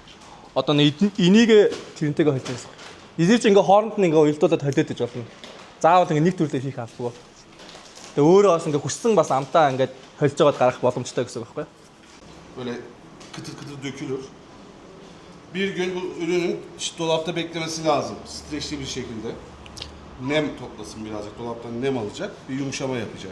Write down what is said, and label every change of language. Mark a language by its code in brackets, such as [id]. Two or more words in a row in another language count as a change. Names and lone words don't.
[mn] Одоо энийг тэрнтэйгээ холж байгаа. Эзэрч ингээ хооронд нь ингээ уялдуулаад холиод иж болно. Заавал ингээ нэг төрлөөр хийх албагүй. Тэгээ өөрөө бас ингээ хүссэн бас амтаа ингээ холж байгаад гарах боломжтой гэсэн үг байна. [tr] Böyle kıtır kıtır dökülür. Bir gün bu ürünün dolapta beklemesi lazım. Streçli bir şekilde. Nem toplasın birazcık. Dolaptan nem alacak. Bir yumuşama yapacak.